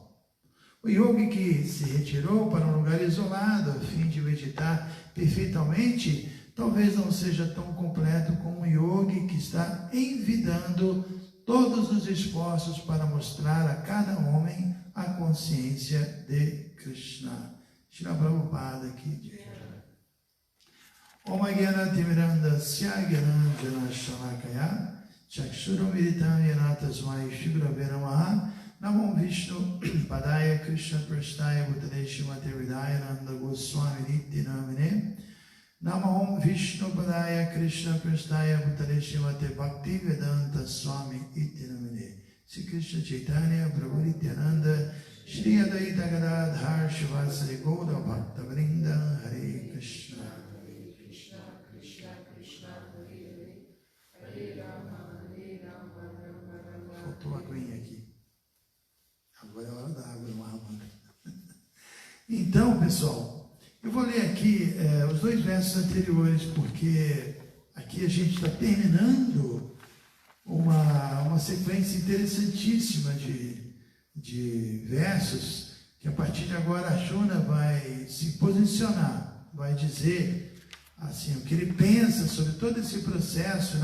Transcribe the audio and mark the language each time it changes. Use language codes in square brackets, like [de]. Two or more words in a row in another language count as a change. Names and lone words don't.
[pt] O yogi que se retirou para um lugar isolado a fim de meditar perfeitamente, talvez não seja tão completo como o yogi que está envidando todos os esforços para mostrar a cada homem a consciência de Krishna. Shila Prabhupada aqui diz. [sa] Om Gyana Timirandasya Gyananjana Shalakaya Chakshuram Viditam Yana Tasmai Shri Gurave Namaha Namo Vishnu Padaya Krishna Prasthaya Bhutale Srimate Hridayananda Goswami Nitya Namine. Namo Vishnu Padaya Krishna Prasthaya Bhutale Srimate Bhakti Vedanta Swami Nitya Namine. Sri Krishna Chaitanya Prabhu Nityananda Shri Advaita Gadadhar Shivasari Gaura Bhakta Vrinda Hare Krishna. [pt] Faltou a aguinha aqui. Agora é hora da água, Mahamandra. Então, pessoal, eu vou ler aqui os 2 versos anteriores, porque aqui a gente está terminando uma sequência interessantíssima de versos, que a partir de agora a Shuna vai se posicionar, vai dizer assim, o que ele pensa sobre todo esse processo.